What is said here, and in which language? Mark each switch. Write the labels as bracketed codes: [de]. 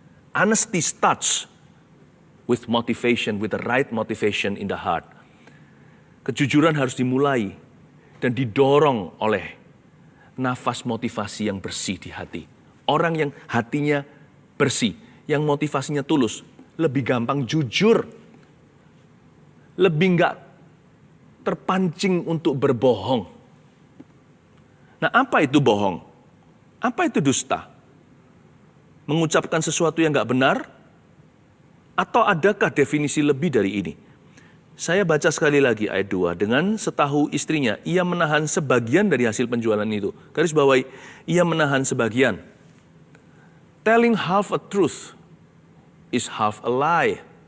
[en] Honesty starts with motivation, with the right motivation in the heart. [id] Kejujuran harus dimulai dan didorong oleh nafas motivasi yang bersih di hati. Orang yang hatinya bersih, yang motivasinya tulus, lebih gampang jujur, lebih enggak terpancing untuk berbohong. Nah, apa itu bohong? Apa itu dusta? Mengucapkan sesuatu yang enggak benar? Atau adakah definisi lebih dari ini? Saya baca sekali lagi ayat 2. Dengan setahu istrinya, ia menahan sebagian dari hasil penjualan itu. Garis bawahi, ia menahan sebagian. [en] Telling half a truth is half a lie.